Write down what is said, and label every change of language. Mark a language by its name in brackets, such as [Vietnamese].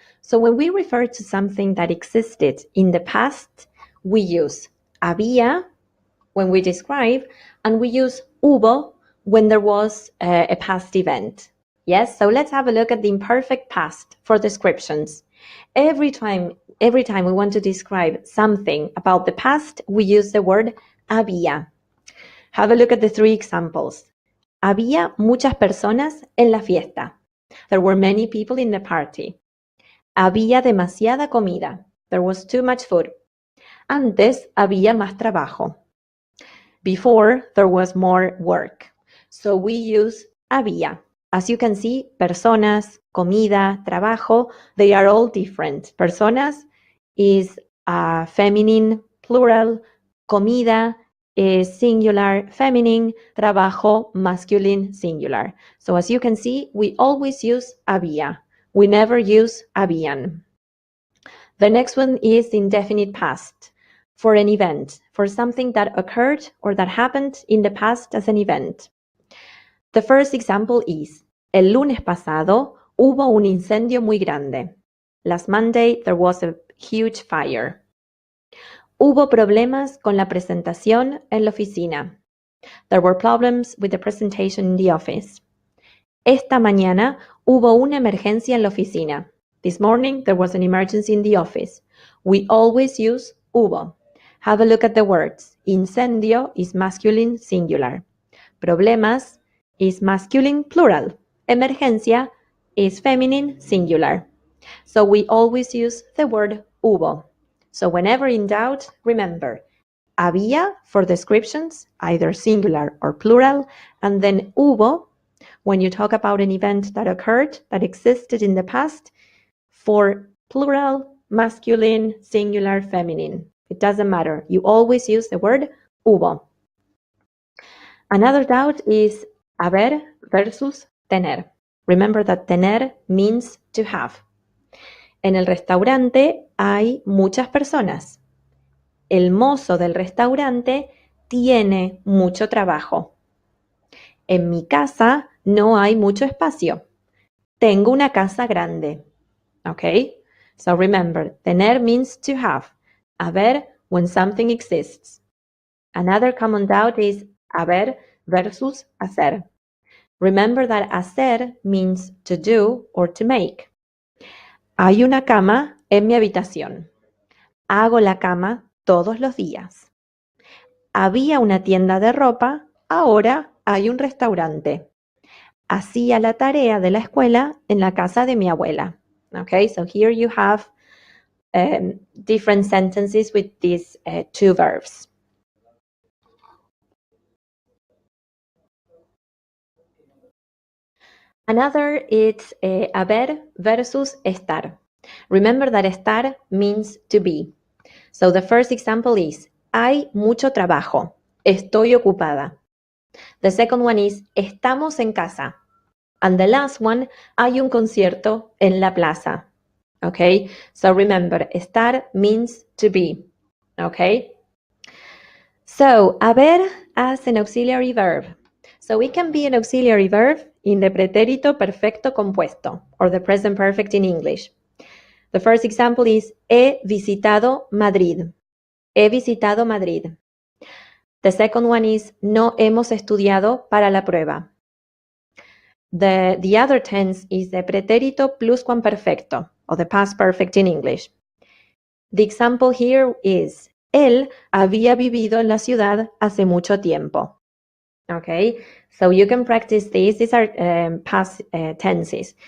[English] So when we refer to something that existed in the past, we use había when we describe, and we use hubo when there was a past event. Yes, so let's have a look at the imperfect past for descriptions. Every time we want to describe something about the past, we use the word había. Have a look at the three examples. [Spanish] Había muchas personas en la fiesta. [English] There were many people in the party. [Spanish] Había demasiada comida. [English] There was too much food. [Spanish] Antes había más trabajo. [English] Before, there was more work. So we use había. As you can see, personas, comida, trabajo, they are all different. Personas is feminine, plural. Comida is singular, feminine. Trabajo, masculine, singular. So as you can see, we always use había. We never use habian. The next one is indefinite past. For an event, for something that occurred or that happened in the past as an event. The first example is, [Spanish] el lunes pasado hubo un incendio muy grande. [English] Last Monday there was a huge fire. [Spanish] Hubo problemas con la presentación en la oficina. [English] There were problems with the presentation in the office. [Spanish] Esta mañana hubo una emergencia en la oficina. [English] This morning there was an emergency in the office. We always use hubo. Have a look at the words. Incendio is masculine singular. Problemas is masculine plural. Emergencia is feminine singular. So we always use the word hubo. So whenever in doubt, remember, había for descriptions, either singular or plural, and then hubo when you talk about an event that occurred, that existed in the past, for plural, masculine, singular, feminine. It doesn't matter. You always use the word hubo. Another doubt is haber versus tener. Remember that tener means to have. [Spanish] En el restaurante hay muchas personas. El mozo del restaurante tiene mucho trabajo. En mi casa no hay mucho espacio. Tengo una casa grande. Okay? [English] So remember, tener means to have. Haber when something exists. Another common doubt is haber versus hacer. Remember that hacer means to do or to make. [Spanish] Hay una cama en mi habitación. Hago la cama todos los días. Había una tienda de ropa, ahora hay un restaurante. Hacía la tarea de la escuela en la casa de mi abuela. [English] Okay, so here you have different sentences with these two verbs. Another is haber versus estar. Remember that estar means to be. So the first example is, [Spanish] hay mucho trabajo. Estoy ocupada. [English] The second one is, [Spanish] estamos en casa. [English] And the last one, [Spanish] hay un concierto en la plaza. [English] Okay, so remember, estar means to be. Okay, so haber as an auxiliary verb. So it can be an auxiliary verb in the pretérito perfecto compuesto, or the present perfect in English. The first example is, [Spanish] he visitado Madrid. He visitado Madrid. [English] The second one is, [Spanish] no hemos estudiado para la prueba. [English] The other tense is the pretérito pluscuamperfecto, or the past perfect in English. The example here is, [Spanish] él había vivido en la ciudad hace mucho tiempo. [English] Okay, so you can practice these. These are past tenses.